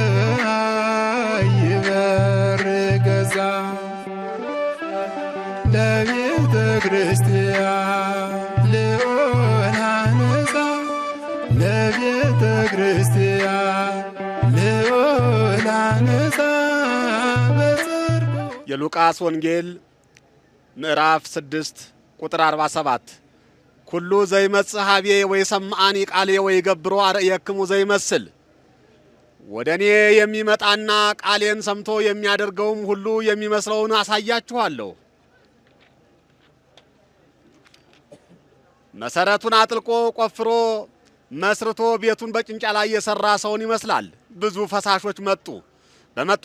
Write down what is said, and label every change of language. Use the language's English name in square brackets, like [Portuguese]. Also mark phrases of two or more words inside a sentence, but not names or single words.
[Geez] ይበር ገዛ ለቤተ ክርስቲያን ልዑል አንጻ ለቤተ ክርስቲያን ልዑል አንጻ በጽድቁ። [Amharic] የሉቃስ ወንጌል ምዕራፍ 6 ቁጥር 47 [Geez] ኩሉ ዘይመጽእ ኀቤየ ወይሰምዓኒ ቃልየ ወይገብሮ አርእየክሙ ዘይመስል። [Amharic] ወደ እኔ የሚመጣና ቃሌን ሰምቶ የሚያደርገውም ሁሉ የሚመስለውን አሳያችኋለሁ። መሰረቱን አጥልቆ ቆፍሮ መስርቶ ቤቱን በጭንጫ ላይ የሰራ ሰውን ይመስላል። ብዙ ፈሳሾች መጡ። በመጡ